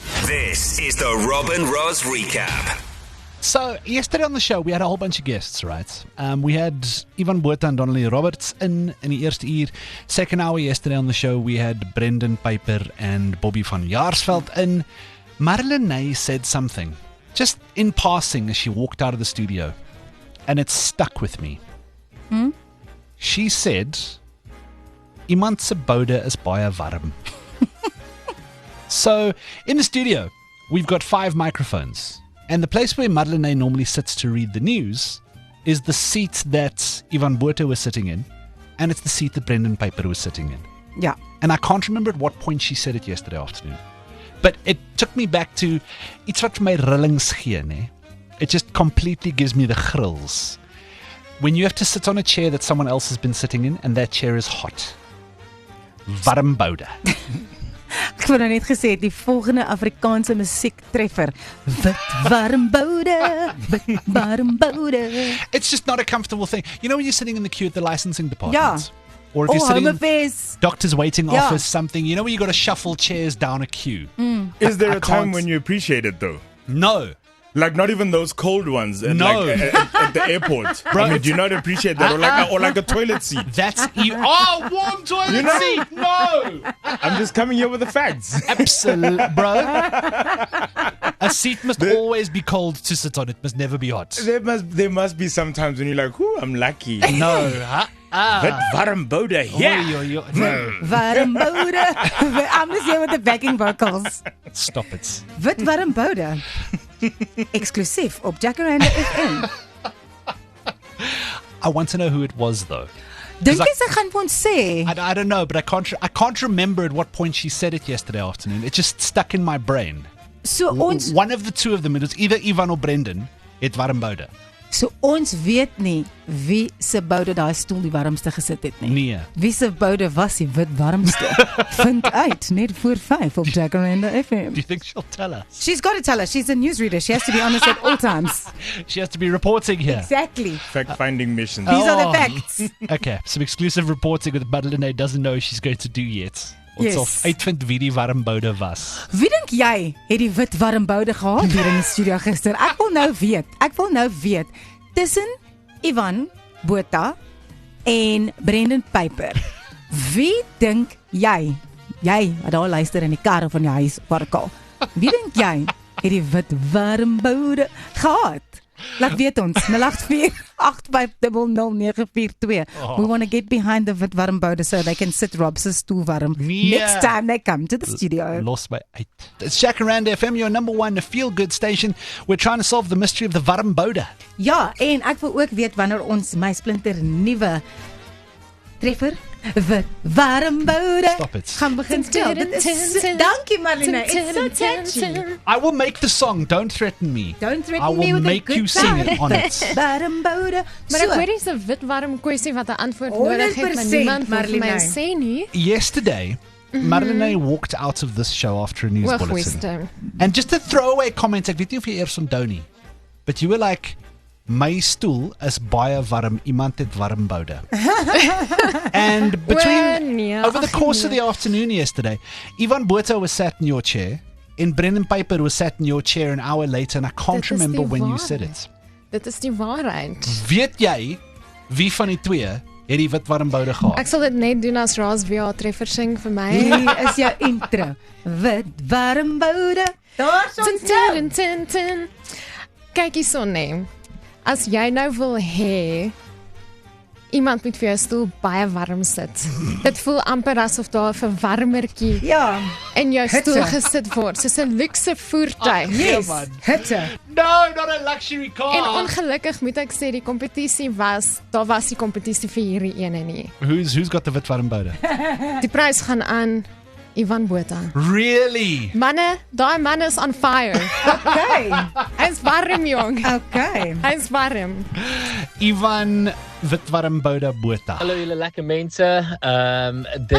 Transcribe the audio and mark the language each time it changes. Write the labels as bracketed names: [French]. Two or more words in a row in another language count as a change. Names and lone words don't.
[English] This is the Robin Ross Recap. So, yesterday on the show, we had a whole bunch of guests, right? We had Ivan Botha and Donnelly Roberts [Afrikaans] in die eerste uur. [English] Second hour yesterday on the show, we had Brendan Piper and Bobby van Jaarsveld in. Marlenae said something, just in passing as she walked out of the studio, and it stuck with me. She said, [Afrikaans] iemand se boude is baie warm. [English] So, in the studio, we've got 5 microphones. And the place where Marlenae normally sits to read the news is the seat that Ivan Botha was sitting in, and it's the seat that Brendan Piper was sitting in. Ja. And I can't remember at what point she said it yesterday afternoon. But it took me back to [Afrikaans] iets wat vir my rillings gee, ne? [English] It just completely gives me the grills. When you have to sit on a chair that someone else has been sitting in, and that chair is hot. [Afrikaans] Warm boude. Ek wou nou net gesê het, die volgende Afrikaanse musiektreffer. Wit warm boude, wit warm boude. [English] It's just not a comfortable thing. You know when you're sitting in the queue at the licensing department? [Afrikaans] Ja. [English] Or if you're sitting Home in Affairs. doctor's waiting Ja. office, something, you know when you got to shuffle chairs down a queue? Is there I a time can't- when you appreciate it though? No. Like not even those cold ones at, No. like, at the airport. Bro, I mean, do you not appreciate that? Or like a toilet seat. That's warm toilet You know- seat. No. I'm just coming here with the facts. Absolute, bro. A seat must always be cold to sit on. It must never be hot. There must be some times when you're like, "Ooh, I'm lucky." No. Huh? [Afrikaans] Wit warm boude, yeah. Oei, oei, oei. Warm boude. [English] I'm just here with the backing vocals. Stop it. [Afrikaans] Wit warm boude. Eksklusief op Jacaranda FM. [English] I want to know who it was, though. [Afrikaans] Dink [English] I- [Afrikaans] jy sy gaan vir ons sê? [English] I don't know, but I can't remember at what point she said it yesterday afternoon. It just stuck in my brain. [Afrikaans] So ons [English] One of the two of them, it was either Ivan or Brendan, [Afrikaans] het warm boude. so ons weet nie wie se boude daai stoel die warmste gesit het nie. Nee. Wie se boude was die wit warmste? Vind uit net voor 5 op Jacaranda FM. [English] Do you think she'll tell us? She's got to tell us. She's a newsreader. She has to be honest at all times. She has to be reporting here. Exactly. Fact-finding mission. These are the Oh. facts. Okay, some exclusive reporting that Marlenae doesn't know she's going to do yet. [Afrikaans] Ons [English] Yes. [Afrikaans] sal uitvind wie die warm boude was. Wie dink jy het die wit warm boude gehad hier in die studio gister? Ek wil nou weet. Tussen Ivan Botha en Brendan Piper. Wie dink jy wat daar luister in die kar of in die huis of waar ook al. Wie dink jy het die wit warm boude gehad? Laat weet ons 084-850-0942. [English] We want to get behind the [Afrikaans] wit warm boude [English] so they can sit Rob's [Afrikaans] stoel warm Nee. [English] next time they come to the studio. Lost by 8. It's Jacaranda FM, your number one feel-good station. We're trying to solve the mystery of the [Afrikaans] warm boude. Ja, en ek wil ook weet wanneer ons my splinter nuwe treffer wit warm boude [English] Stop it. [Afrikaans] gaan begin speel. Dit is dankie Marlene. [English] It's so catchy. I will make the song, don't threaten me. Don't threaten I will me with a make good you sing it time. on it. [Afrikaans] Warm boude. Maar ek hoor dis 'n wit warm kwessie wat 'n antwoord nodig het, maar 100% niemand wil vir my Marlenae. sê nie. [English] Yesterday, Marlenae walked out of this show after a news bulletin. [Afrikaans] Hoogweste. [English] And just a throwaway comment, [Afrikaans] ek weet nie of jy eers onthou nie, [English] but you were like, [Afrikaans] my stoel is baie warm, iemand het warm boude. [English] And between, [Afrikaans] nee, [English] over the [Afrikaans] ag [English] course of [Afrikaans] nee. [English] the afternoon yesterday, Ivan Botha was sat in your chair, and Brendan Piper was sat in your chair an hour later, and I can't [Afrikaans] Dit is [English] remember [Afrikaans] die [English] when you [Afrikaans] waarheid. [English] said it. [Afrikaans] Dit is die waarheid. Weet jy, wie van die twee het die wit warm boude gehad? Ek sal dit net doen as Ras VR treffer sing vir my. Hier is jou intro. Wit warm boude. Daar's ons nou. Tin, tin, tin. Kyk hierson nee. As jy nou wil hê iemand moet vir jou stoel baie warm sit. Dit voel amper asof daar 'n verwarmertjie Ja, in jou Hitte. stoel gesit word, soos 'n luukse voertuig. [English] yes. [Afrikaans] man. Hitte. [English] No, not a luxury car. [Afrikaans] En ongelukkig moet ek sê die kompetisie daar was die kompetisie vir hierdie ene nie. [English] Who's got the [Afrikaans] wit warm boude? Die prys gaan aan Ivan Botha. [English] Really? [Afrikaans] Manne, daai man is [English] on fire. Okay. [Afrikaans] Hy's warm jong. [English] Okay. [Afrikaans] Hy's warm. Ivan Witwarm Bouda Botha. Hallo julle lekker mense. Dit